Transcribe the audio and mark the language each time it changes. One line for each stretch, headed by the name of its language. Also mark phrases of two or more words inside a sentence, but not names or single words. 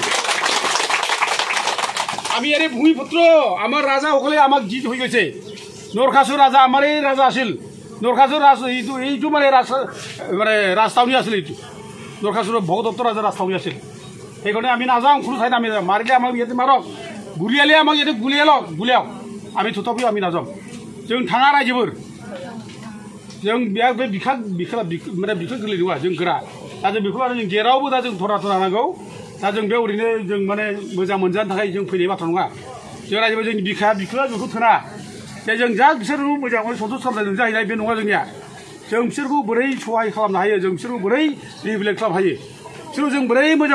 Assamese: আমি ইয়াৰে ভূমিপুত্ৰ আমাৰ ৰাজাসকলে আমাক জিত হৈ গৈছে নৰখাসুৰ ৰাজা আমাৰ এই ৰাজা আছিল নৰখাসুৰ এইটো মানে ৰাজধানী আছিল এইটো নৰখাসুৰৰ ভগদত্ত ৰাজা ৰাজধানী আছিল সেইকাৰণে আমি নাযাওঁ কোনো ঠাইত আমি নাযাওঁ মাৰিলে আমাক ইয়াতে মাৰক গুলিয়ালে আমাক ইয়াতে গুলিয়াওক আমি তথাপিও আমি নাযাওঁ
Bodo: जों थाङा रायजोफोर जों बे बिखा गोरलै नङा जों गोरा दा जों बेखौ आरो जों जेरावबो दा जों धरा नांगौ दा जों बे ओरैनो जों माने मोजां मोनजानो थाखाय जों फैनाय बाथ्रा नङा जों रायजोफोर जोंनि बिखाया जोंखौ थोना जे जों जा बिसोरखौ मोजाङै सन्थुस खालामनाय जाहैनाय बे नङा जोंनिया जों बिसोरखौ बोरै सहाय खालामनो हायो जों बिसोरखौ बोरै रिबिलेट खालामनो हायो बिसोरखौ जों बोरै मोजां